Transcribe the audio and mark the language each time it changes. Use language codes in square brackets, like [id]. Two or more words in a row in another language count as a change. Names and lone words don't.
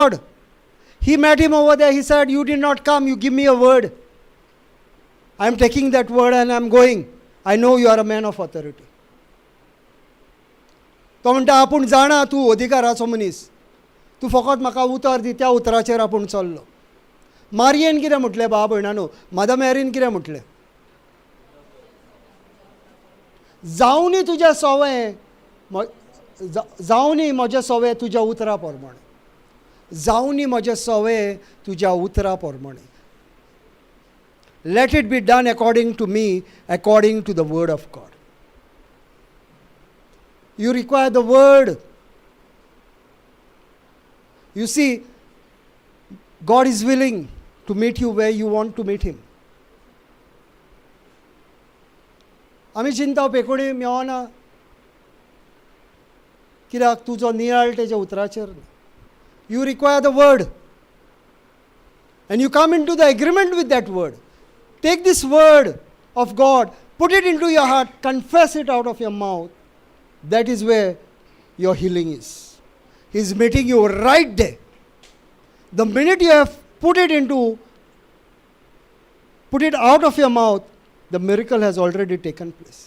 [en] He met him over there. He said, you did not come. You give me a word. I am taking that word and I am going. I know you are a man of authority. [kok] तो म्हणटा आपूण जाणा तूं अधिकाराचो मनीस. तूं फकत म्हाका उतर दी, त्या उतराचेर आपूण चल्लो. मारयेन कितें म्हटलें भाव भयणानो? मदर मॅरीन कितें म्हटलें? जावनी तुजें सवें, जावनी म्हजें सवें तुज्या उतरा प्रमाणे. जावनी म्हजें सवें तुज्या उतरा प्रमाणे. [en] Let it be done according to me, according to the word of God. You require the word. You see, God is willing to meet you where you want to meet him. [kok] आमी चिंता पेकोडी मेवना कित्याक तुजो नियाळ तेज्या उतराचेर ना. [en] You require the word. And you come into the agreement with that word. Take this word of God, put it into your heart, confess it out of your mouth. That is where your healing is. He is meeting you right there. The minute you have put it out of your mouth, the miracle has already taken place.